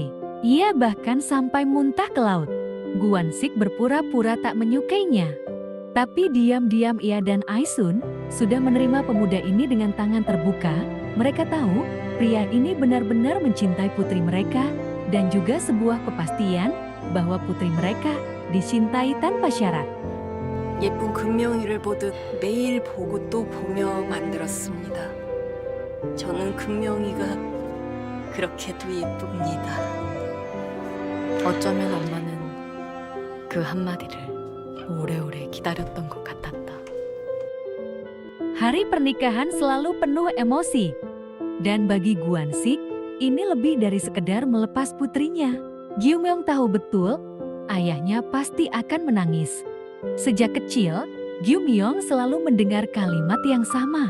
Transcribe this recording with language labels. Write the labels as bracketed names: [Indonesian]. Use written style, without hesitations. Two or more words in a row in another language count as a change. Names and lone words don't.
[Indonesian] Ia bahkan sampai muntah ke laut. Guan Sik berpura-pura tak menyukainya. Tapi diam-diam ia dan Aisun sudah menerima pemuda ini dengan tangan terbuka. Mereka tahu pria ini benar-benar mencintai putri mereka, dan juga sebuah kepastian bahwa putri mereka dicintai tanpa syarat. [Korean] 예쁜 금명이를 보듯 매일 보고 또 보며 만들었습니다. 저는 금명이가 그렇게도 예쁩니다. 어쩌면 엄마는 그 한마디를 오래오래 기다렸던 것 같았다. [Indonesian] Hari pernikahan selalu penuh emosi. Dan bagi Guan Sik, ini lebih dari sekedar melepas putrinya. Gyu Myung tahu betul, ayahnya pasti akan menangis. Sejak kecil, Gyu Myung selalu mendengar kalimat yang sama.